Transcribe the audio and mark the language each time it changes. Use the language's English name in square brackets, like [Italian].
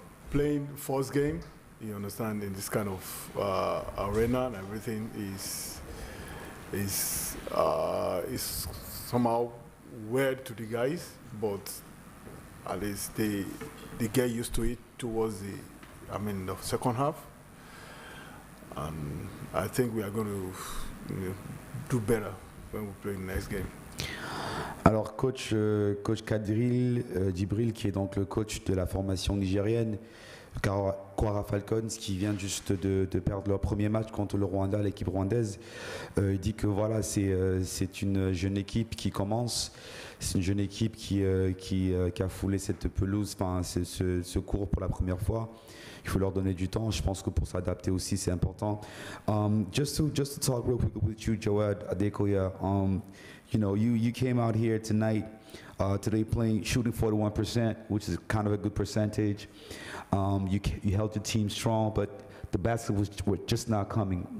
[English] Playing first game, you understand, in this kind of arena and everything is somehow weird to the guys, but at least they get used to it towards the second half. And I think we are going to do better when we play the next game. [French] Alors coach Kadril Djibril, qui est donc le coach de la formation nigérienne, Kwara Falcons, qui vient juste de perdre leur premier match contre le Rwanda, l'équipe rwandaise, il dit que voilà, c'est une jeune équipe qui commence, c'est une jeune équipe qui a foulé cette pelouse, enfin ce cours pour la première fois. Il faut leur donner du temps. Je pense que pour s'adapter aussi, c'est important. [English] Just to talk real quick with you, Jawad Adekoya. You came out here tonight, today shooting 41%, which is kind of a good percentage. You held your team strong, but the basket was just not coming.